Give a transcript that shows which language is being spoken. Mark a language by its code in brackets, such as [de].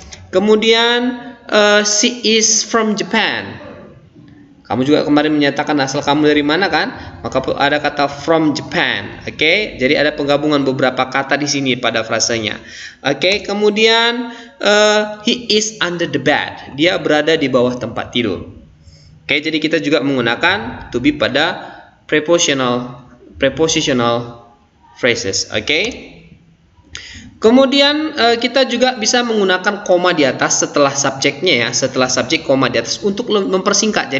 [id] Kemudian [en] she is from Japan. [id] Kamu juga kemarin menyatakan asal kamu dari mana kan? Maka ada kata [en] from Japan. [id] Oke, jadi ada penggabungan beberapa kata di sini pada frasenya. Oke, kemudian [en] he is under the bed. [id] Dia berada di bawah tempat tidur. Oke, jadi kita juga menggunakan to be pada prepositional phrases. Oke. Kemudian kita juga bisa menggunakan koma di atas setelah subjeknya ya, setelah subjek koma di atas untuk mempersingkat.